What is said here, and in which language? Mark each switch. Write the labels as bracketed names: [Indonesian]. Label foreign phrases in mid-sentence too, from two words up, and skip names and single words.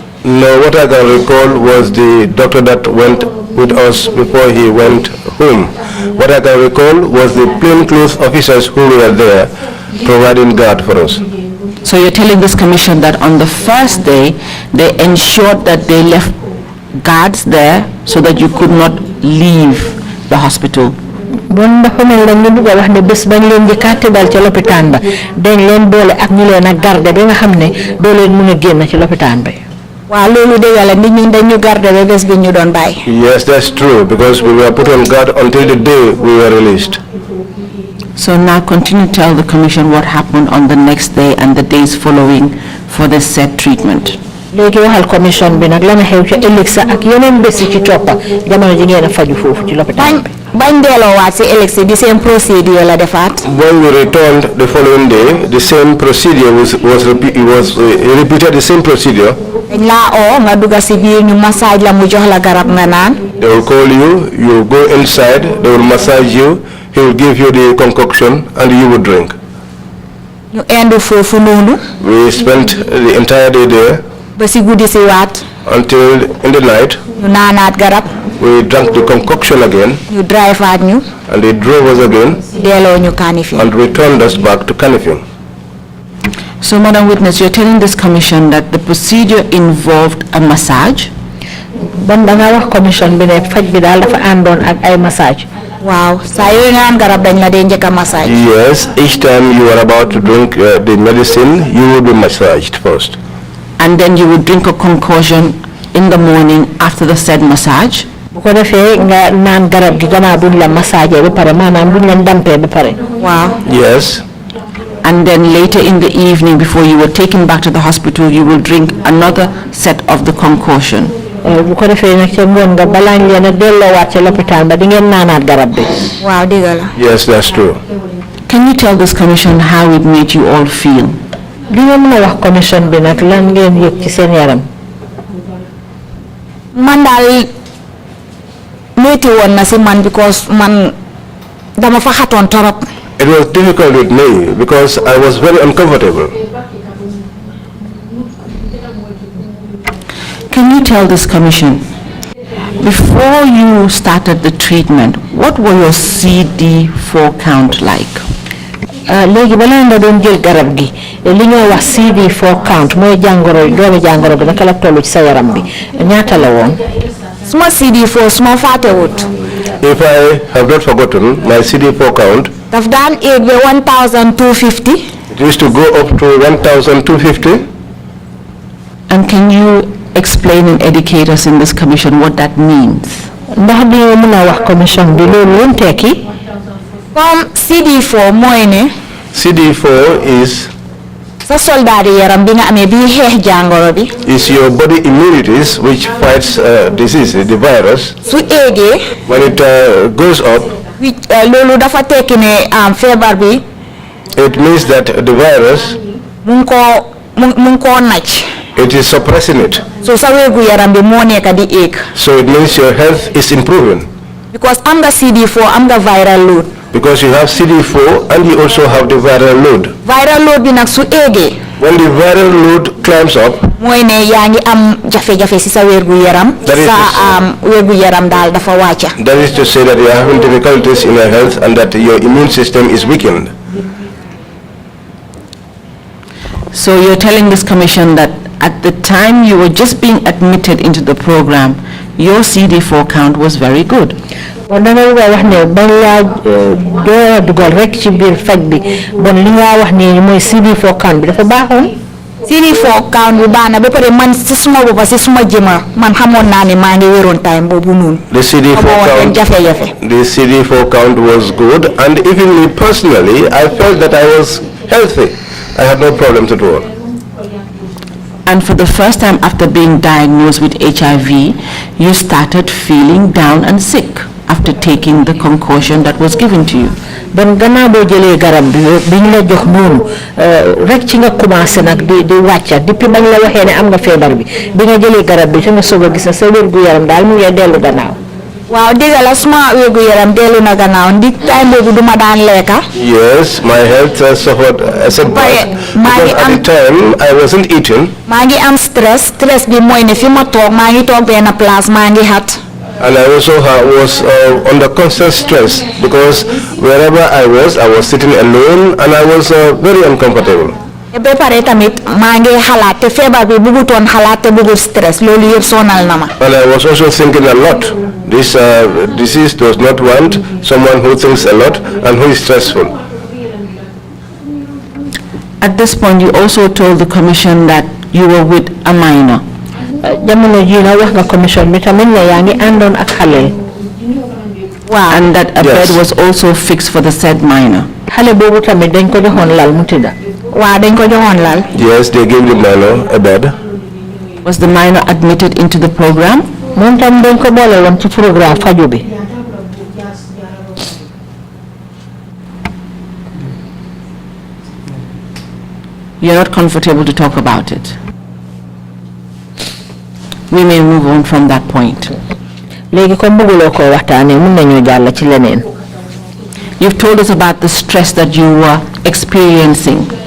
[English] No, what I can recall was the doctor that went with us before he went home. What I can recall was the plainclothes officers who were there providing guard for us. So you're telling this commission that on the first day, they ensured that they left guards there so that you could not leave the hospital. [Wolof] bon dafa mel la ñu bëgg wax ne bés bañ leen njëkkaa tëddal ci lopitaan ba dañ leen boole ak ñu leen a garder ba nga xam ne doo leen mën a génn ci lopitaan bi. waaw loolu dëgg la nit ñi dañu garder ba bés bi ñu doon bàyyi. [English] Yes, that's true, because we were put on guard until the day we were released. So now continue to tell the commission what happened on the next day and the days following for the said treatment. [Wolof] léegi waxal commission bi nag la na xew ci ëllëg sa ak yeneen bés ci toppa jamono ji ngeen a faju foofu ci lopitaan bi. bañ delloowaat si ëllëg si [English] the same procedure [Wolof] la defaat. [English] When we returned the following day, the same procedure was repeated, the same procedure. [Wolof] dañ laa oo nga dugga si biir ñu massage la mu jox la garab nga naan. [English] They will call you, you go inside, they will massage you, he will give you the concoction and you will drink. [Wolof] ñu endu foofu noonu. [English] We spent the entire day there. [Wolof] ba si guddi si waat. [English] Until in the night. [Wolof] ñu naanaat garab. [English] We drank the concoction again. [Wolof] ñu drive at ñu. [English] And they drove us again. [Wolof] delloo ñu Kanifing. [English] And returned us back to Kanifing. So, Madam Witness, you're telling this commission that the procedure involved a massage? [Wolof] bon da nga wax commission bi ne faj bi daal dafa àndoon ak ay massage. waaw saa yooyu nga am garab dañ la dee njëkk a massage. [English] Yes, each time you are about to drink the medicine, you will be massaged first. And then you would drink a concoction in the morning after the said massage? [Wolof] bu ko defee nga naan garab gi gannaaw buñ la massage ba pare maanaam buñ leen dampee ba pare. waaw. [English] Yes. And then later in the evening, before you were taken back to the hospital, you will drink another set of the concoction. [Wolof] bu ko defee nag ca ngoon nga balaa ngeen a delloowaat ca lopitaan ba di ngeen naanaat garab bi. waaw dëgg la. [English] Yes, that's true. Can you tell this commission how it made you all feel? [Wolof] li nga mën a wax commission bi nag lan ngeen yëg ci seen yaram. man daal métti woon na si man because man dama fa xatoon torop. [English] It was difficult with me because I was very uncomfortable. Can you tell this commission, before you started the treatment, what were your CD4 count like? [Wolof] léegi balaa nga doon jël garab gi li ñoo wax [English] CD4 count [Wolof] mooy jàngoro doomi jàngoro bi naka la toll ci sa yaram bi ñaata la woon. suma CD4 suma fàttewut. [English] If I have not forgotten, my CD4 count, [Wolof] daf daan egg ba 1250. [English] it used to go up to 1250. And can you explain and educate us in this commission what that means? [Wolof] ndax di nga mën a wax commission bi loolu lu tekki. comme CD4 mooy ne. [English] CD4 is [Wolof] sa soldat yi yaram bi nga amee bi xeex jàngoro bi. [English] is your body immunities which fights disease, the virus. [Wolof] su eegee. [English] When it goes up, [Wolof] loolu dafa tekki ne feebar bi. [English] it means that the virus [Wolof] mu ngi koo nacc. [English] it is suppressing it. [Wolof] so sa wéegu yaram bi moo nekk di eeg. [English] So it means your health is improving. [Wolof] because am nga CD4 am nga [English] viral load. Because you have CD4 and you also have the viral load. Viral load [Wolof] bi nag su eegee. [English] When the viral load climbs up, [Wolof] mooy ne yaa ngi am jafe-jafe si sa wérgu yaram. sa wérgu yaram daal dafa wàcca. [English] That is to say that you are having difficulties in your health and that your immune system is weakened. So you're telling this commission that at the time you were just being admitted into the program, your CD4 count was very good. [Wolof] bon da nga wax ne bañ laa doo dugal rek ci biir faj bi bon li nga wax ne mooy [English] CD4 count [Wolof] bi dafa baaxoon. [English] CD4 count [Wolof] bi baax na ba pare man si suma boppa si suma jëma man xamoon naa ne maa ngi wéroon time boobu noonu. [English] The CD4 count was good, and even me personally, I felt that I was healthy. I had no problems at all. And for the first time after being diagnosed with HIV, you started feeling down and sick after taking the concoction that was given to you. [Wolof] bon gannaaw boo jëlee garab bi ñu la jox noonu rek ci nga commencé nag di wàcca depuis bañ la waxee ne am nga feebar bi nga jëlee garab bi ci nga soog a gis ne sa wérgu yaram daal mu ngi dellu gannaaw. waaw dëgg la suma wérgu yaram dellu na gannaaw ndi time boobu duma daan lekka. [English] Yes, my health suffered a setback because at the time I wasn't eating. [Wolof] maa ngi am stress bi mooy ne fi ma toog maa ngi toog benn place maa ngi xat. [English] And I also was under constant stress because wherever I was sitting alone and I was very uncomfortable. [Wolof] ba pare tamit maa ngi xalaat te feebar bi bëggutoon xalaat te bëggul stress loolu yëpp sonal na ma. [English] And I was also thinking a lot. This disease does not want someone who thinks a lot and who is stressful. At this point, you also told the commission that you were with a minor. [Wolof] jamono ji nga wax nga commission bi tamit ne yaa ngi àndoon ak xale. waaw [English] and that a bed was also fixed for the said minor. [Wolof] xale boobu tamit dañ ko joxoon lal mu tëdda. waaw dañ ko joxoon lal. [English] Yes, they gave the minor a bed. Was the minor admitted into the program? [Wolof] moom tam dañ ko boole woon ci programme faju bi. [English] You're not comfortable to talk about it. We may move on from that point. You've told us about the stress that you were experiencing.